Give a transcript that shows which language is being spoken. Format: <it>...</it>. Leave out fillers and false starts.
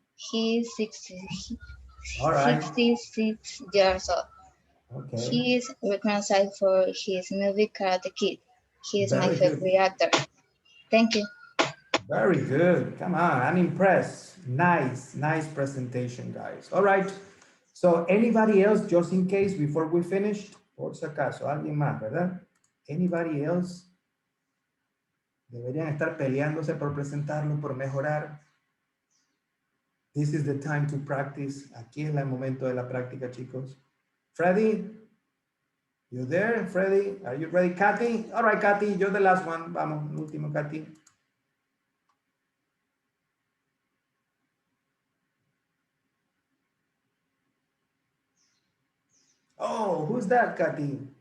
<en>He is 66 years old. Okay. He is recognized for his movie Karate Kid. He is my favorite actor. Thank you. Very good. Come on, I'm impressed. Nice presentation, guys. All right. So anybody else, just in case, before we finish,</en> <es>por si acaso, alguien más, ¿verdad?</es> <en>Anybody else?</en> <es>Deberían estar peleándose por presentarlo, por mejorar.</es> <en>This is the time to practice.</en> <es>Aquí es el momento de la práctica, chicos.</es> <en>Freddy, you there? Freddy, are you ready? Kathy? All right, Kathy, you're the last one.</en> <es>Vamos, el último, Kathy.</es> <en>Oh, who's that, Kathy?</en>